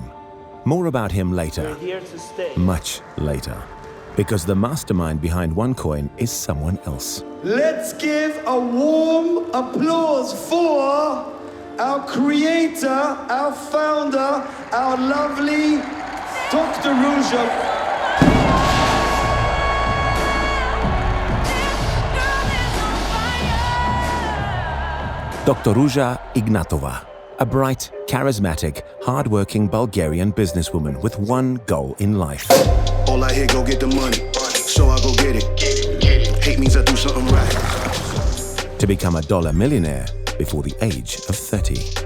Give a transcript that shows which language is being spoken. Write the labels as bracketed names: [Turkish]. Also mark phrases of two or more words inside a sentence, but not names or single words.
[English] More about him later. We're here to stay. Much later. Because the mastermind behind OneCoin is someone else. Let's give a warm applause for our creator, our founder, our lovely Dr. Ruja. Dr. Ruja Ignatova, a bright, charismatic, hard-working Bulgarian businesswoman with one goal in life. All I hear, go get the money, so I go get it. Hate means I do something right. To become a dollar millionaire before the age of 30.